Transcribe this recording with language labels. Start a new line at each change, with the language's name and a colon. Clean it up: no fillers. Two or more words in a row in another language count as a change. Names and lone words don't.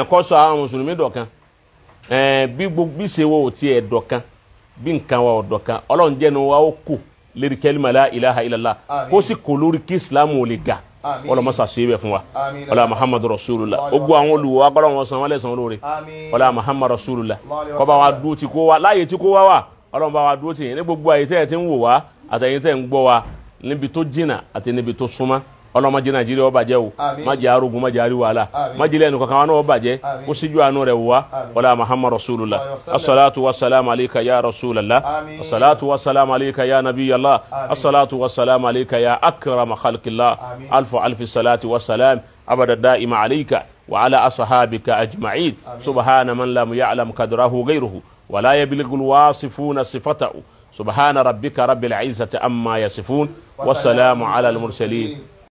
Yoruba: kó sọ àwọn mùsùlùmí dọ̀kan bí ṣe wo ò tiẹ̀ dọ̀kan bí nǹkan wa ò dọ̀kan Ọlọ́run jẹ́ ni wa ó kò lérí kẹ́límà
Arabic: لا إله إلا الله
Yoruba: kó sì kò lórí kí Islam ò lè ga ọlọ́mọsà ṣe é bẹ̀ fún wa ọlá
Arabic: محمد رسول الله
Yoruba: ó gbọ́ àwọn olùwọ́ agbọ́dọ̀ wọn san wọ́n lẹ́sàn lórí ọlá
Arabic: محمد رسول الله
Yoruba: kó bá wa dúró ti kó wa láàyè tí kó wa wà Ọlọ́run bá wa dúró ti yẹn ní gbogbo àyè tẹ́ ẹ ti ń wò wá àtẹ̀yìn tẹ́ ń gbọ́ wa níbi tó jìnnà àti níbi tó súnmọ́ ọlọ́run má jẹ́ Nàìjíríà ó bàjẹ́ o Àmín. má jẹ́ arógun má jẹ́ àrí wàhálà Àmín. má jẹ́ lẹ́nu kankan wọn náà ó bàjẹ́ Àmín. kó síjú àánú rẹ̀ wá Àmín.
Arabic: ولا محمد رسول الله Sallallahu الصلاة والسلام عليك يا رسول الله
Yoruba: Àmín.
Arabic: الصلاة والسلام عليك يا نبي الله
Yoruba: Àmín.
Arabic: الصلاة والسلام عليك يا أكرم خلق الله
Yoruba: Àmín.
Arabic: ألف صلاة والسلام أبدا دائما عليك وعلى أصحابك أجمعين سبحان من لم يعلم قدره غيره ولا يبلغ الواصفون صفته سبحان ربك رب العزة عما يصفون والسلام على المرسلين